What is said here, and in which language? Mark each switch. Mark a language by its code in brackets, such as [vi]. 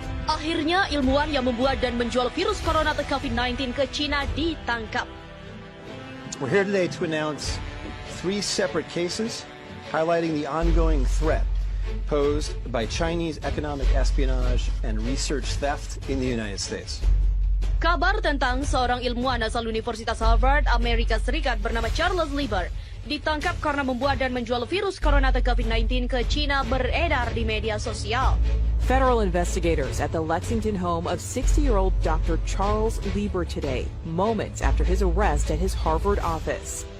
[id] Akhirnya ilmuwan yang membuat dan menjual virus corona atau COVID-19 ke China ditangkap. [en] We're here today to announce 3 separate cases highlighting the ongoing threat posed by Chinese economic espionage and research theft in the United States. [id] Kabar tentang seorang ilmuwan asal Universitas Harvard, Amerika Serikat bernama Charles Lieber ditangkap karena membuat dan menjual virus corona atau COVID-19 ke China beredar di media sosial. [en] Federal investigators at the Lexington home of 60-year-old Dr. Charles Lieber today, moments after his arrest at his Harvard office.